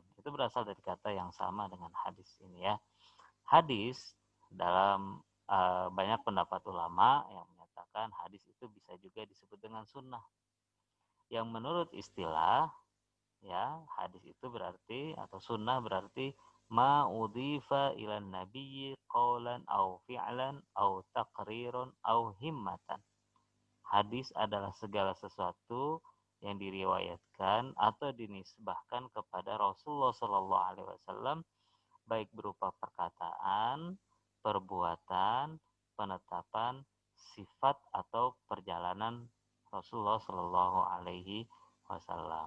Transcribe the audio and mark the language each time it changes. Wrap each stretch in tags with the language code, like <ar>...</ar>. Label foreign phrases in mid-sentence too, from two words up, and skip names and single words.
<id>Itu berasal dari kata yang sama dengan hadis ini ya. Hadis dalam banyak pendapat ulama yang menyatakan hadis itu bisa juga disebut dengan sunnah. Yang menurut istilah ya, hadis itu berarti, atau sunnah berarti</id> <ar>ما أضيف إلى النبي قولا أو فعلا أو تقرير أو همة.</ar> <id>Hadis adalah segala sesuatu yang diriwayatkan atau dinisbahkan kepada Rasulullah</id> <ar>صلى الله عليه وسلم,</ar> <id>baik berupa perkataan, perbuatan, penetapan, sifat atau perjalanan Rasulullah</id> <ar>صلى الله عليه وسلم.</ar>